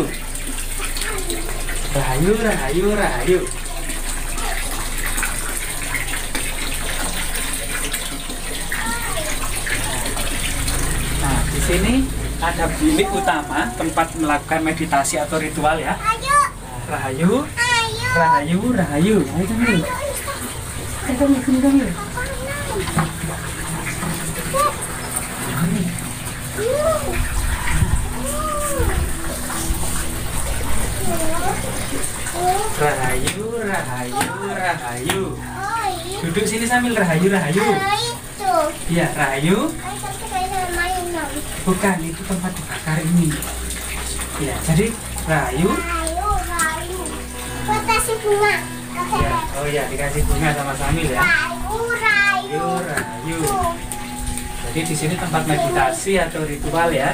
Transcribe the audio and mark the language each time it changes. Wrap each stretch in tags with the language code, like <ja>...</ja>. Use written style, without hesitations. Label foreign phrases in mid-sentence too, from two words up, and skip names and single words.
<id>Rahayu, rahayu, rahayu. Nah, di sini ada bilik utama tempat melakukan meditasi atau ritual ya. Rahayu, rahayu, rahayu. Ayo Camil. Ayo Camil, sini Camil. Rahayu, rahayu, rahayu. Duduk sini sambil rahayu, rahayu. Iya, rahayu. Bukan, itu tempat dibakar ini. Ya, jadi rahayu. Kasih bunga. Ya, oh ya, dikasih bunga sama Samil ya. Rahayu, rahayu. Jadi di sini tempat meditasi atau ritual ya.</id>